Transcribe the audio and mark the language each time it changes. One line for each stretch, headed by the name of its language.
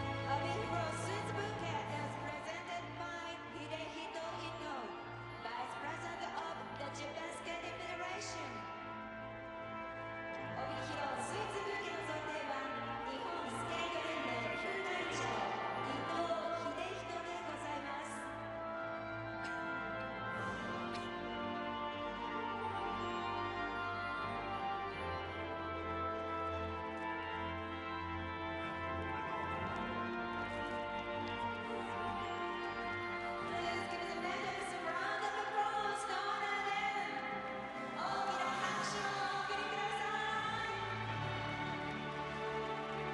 English: Obihiro suit bouquet is presented by Hidehito Ito, Vice President of the Japan Skating Federation.
Japanese: Obihiroスーツブーケの贈呈は日本スケート連盟副会長伊藤秀人でございます。
English: Please give the medals a round of applause to honor them.
Japanese: 大きな拍手をお送りください。